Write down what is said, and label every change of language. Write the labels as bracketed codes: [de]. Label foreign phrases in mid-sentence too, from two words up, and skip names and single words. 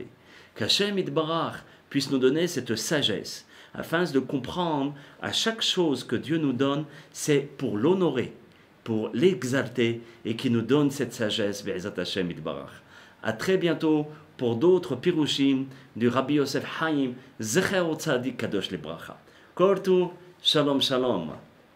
[fr] Qu' [he] השם יתברך [fr] puisse nous donner cette sagesse, afin de comprendre à chaque chose que Dieu nous donne, c'est pour l'honorer, pour l'exalter, et qui nous donne cette sagesse, [he] בעזרת השם יתברך. [fr] À très bientôt pour d'autres pirushim du Rabbi Yosef Haim, [he] זכר צדיק קדוש לברכה. Kortu, שלום שלום.